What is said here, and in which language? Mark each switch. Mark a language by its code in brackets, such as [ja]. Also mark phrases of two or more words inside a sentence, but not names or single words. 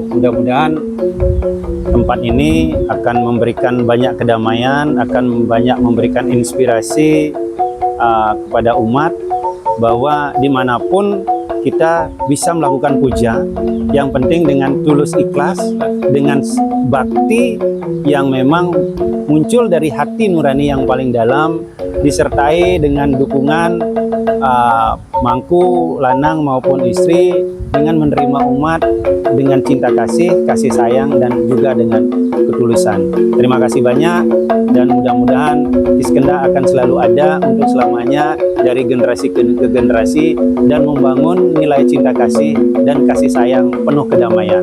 [id] Mudah-mudahan tempat ini akan memberikan banyak kedamaian, akan banyak memberikan inspirasi kepada umat, bahwa dimanapun kita bisa melakukan puja, yang penting dengan tulus ikhlas, dengan bakti yang memang muncul dari hati nurani yang paling dalam, disertai dengan dukungan mangku, lanang maupun istri, dengan menerima umat dengan cinta kasih sayang, dan juga dengan ketulusan. Terima kasih banyak, dan mudah-mudahan Iskenda akan selalu ada untuk selamanya dari generasi ke generasi, dan membangun nilai cinta kasih dan kasih sayang penuh kedamaian.